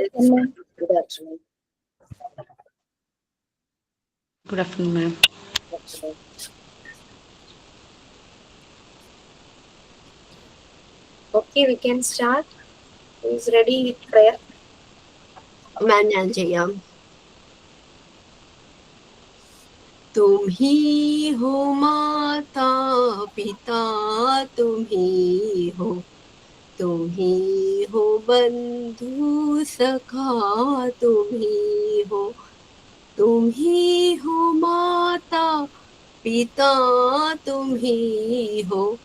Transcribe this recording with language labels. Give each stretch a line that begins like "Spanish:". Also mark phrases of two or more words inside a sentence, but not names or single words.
English: Miss. afternoon. Good afternoon. Good afternoon, ma'am. Good afternoon. Okay, we can start. Who is ready with prayer?
Malayalam: मैं ഞാൻ ചെയ്യാം.
Hindi: तुम ही हो माता पिता, तुम ही हो बंधु सखा, तुम ही हो माता पिता, तुम ही हो